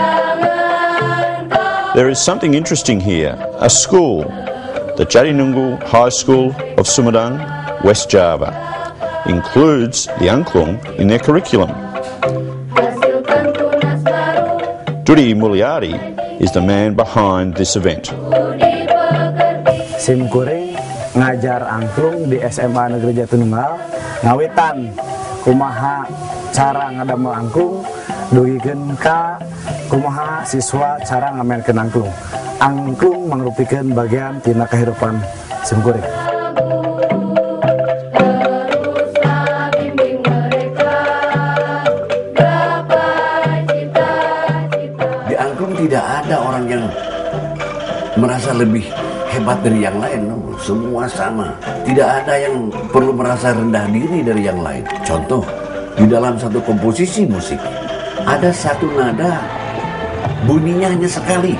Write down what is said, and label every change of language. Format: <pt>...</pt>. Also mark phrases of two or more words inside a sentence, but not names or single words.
<en>There is something interesting here. A school, the Jatinunggal High School of Sumedang, West Java, includes the angklung in their curriculum. Dudi Mulyadi is the man behind this event.</en> <su>Simkuring ngajar angklung di SMA Negeri Jatinunggal, ngawitan kumaha cara ngadamel angklung, dugikeun ka kumaha siswa cara ngamenkeun angklung. Angklung mangrupikeun bagian tina kehidupan simkuring.</su> <id>Di angklung tidak ada orang yang merasa lebih hebat dari yang lain, semua sama. Tidak ada yang perlu merasa rendah diri dari yang lain. Contoh, di dalam satu komposisi musik, ada satu nada, bunyinya hanya sekali.</id>